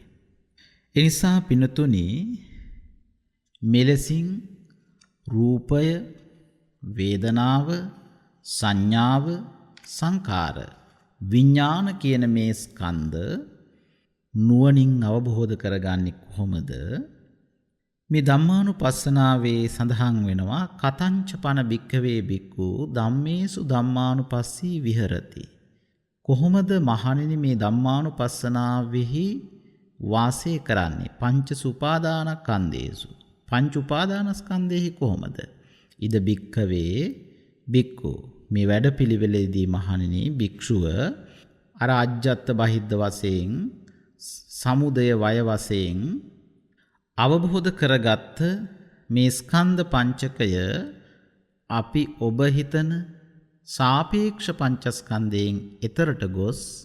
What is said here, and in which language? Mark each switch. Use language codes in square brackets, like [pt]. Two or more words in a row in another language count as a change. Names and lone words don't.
[si] ඒ නිසා පින්නතුනි මෙලෙසින් රූපය, වේදනාව, සංඥාව, සංකාර, විඥාන කියන මේ ස්කන්ධ නුවණින් අවබෝධ කරගන්නේ කොහොමද? මේ ධම්මානුපස්සනාවේ සඳහන් වෙනවා [pi] කතංච පන භික්ඛවේ භික්ඛු ධම්මේසු ධම්මානුපස්සී විහෙරති. [si] කොහොමද මහණෙනි මේ ධම්මානුපස්සනාවෙහි වාසය කරන්නේ? [pi] පංච සුපාදානස්කන්ධේසු. පංච උපාදානස්කන්ධෙහි කොහොමද? ඉද භික්ඛවේ භික්ඛු. [si] මේ වැඩපිළිවෙලේදී මහණෙනි භික්ෂුව අර අජ්ජත් බහිද්ද වශයෙන් සමුදය වය වශයෙන් අවබෝධ කරගත්ත මේ ස්කන්ධ පංචකය අපි ඔබ හිතන සාපේක්ෂ පංචස්කන්ධයෙන් එතරට ගොස්